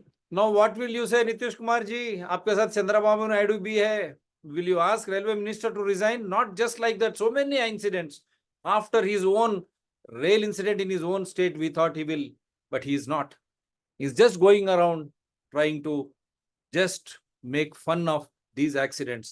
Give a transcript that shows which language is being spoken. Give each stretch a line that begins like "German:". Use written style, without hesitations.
English: Now what will you say, Nitish Kumar ji?
Hindi: आपके साथ चंद्रबाबू नायडू भी है.
English: Will you ask railway minister to resign? Not just like that. So many incidents after his own rail incident in his own state, we thought he will, but he is not. He's just going around trying to just make fun of these accidents.